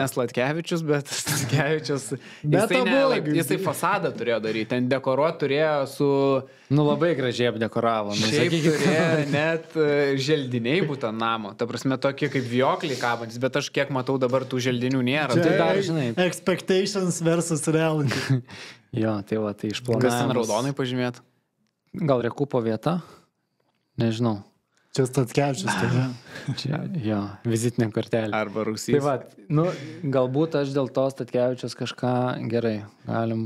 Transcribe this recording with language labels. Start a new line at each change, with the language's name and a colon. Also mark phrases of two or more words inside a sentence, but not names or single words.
Lithuanian: Nes Statkevičius, bet Statkevičius... Bet jisai fasadą turėjo daryti, ten dekoruot turėjo su... Nu labai gražiai apdekoravo. Šiaip turėjo net želdiniai būtų namo. Ta prasme, tokie kaip viokliai kabantis, bet aš kiek matau dabar tų želdinių nėra. Čia, Tai dar, žinai.
English: Expectations versus reality.
Lithuanian: Jo, tai va, tai išplanavimas. kas ten raudonai pažymėt? Gal Rekupo vieta? Nežinau. Čia Statkevičius, tai Čia, jo, vizitinė kortelė. Arba Rusys. Tai va, nu, galbūt aš dėl to Statkevičius kažką gerai galim